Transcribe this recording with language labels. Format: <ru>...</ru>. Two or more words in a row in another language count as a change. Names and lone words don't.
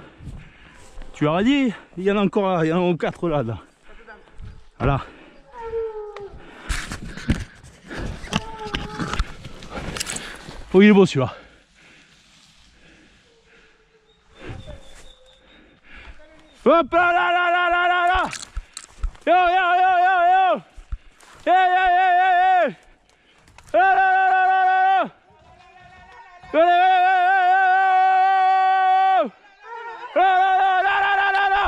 <fr>Tu leur as dit, il y en a encore là, il y en a 4 là. Voilà. Oh, il est beau celui-là. Hop là là là là là là là. Yo yo yo yo yo. Yeah yeah yeah yeah yeah. La la la la la la. La la la la la.</fr>